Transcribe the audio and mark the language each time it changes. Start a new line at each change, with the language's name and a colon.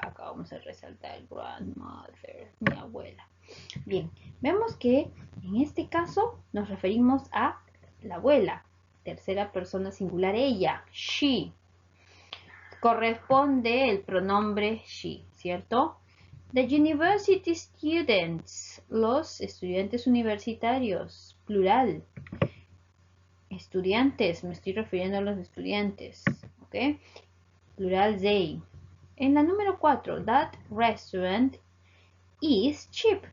Spanish: Acá vamos a resaltar grandmother. Mi abuela. Bien. Vemos que en este caso nos referimos a la abuela. Tercera persona singular ella. She. Corresponde el pronombre she, ¿cierto?
English: The university students.
Spanish: Los estudiantes universitarios. Plural. Estudiantes. Me estoy refiriendo a los estudiantes. ¿Ok? Plural they. En la número 4.
English: That restaurant is cheap.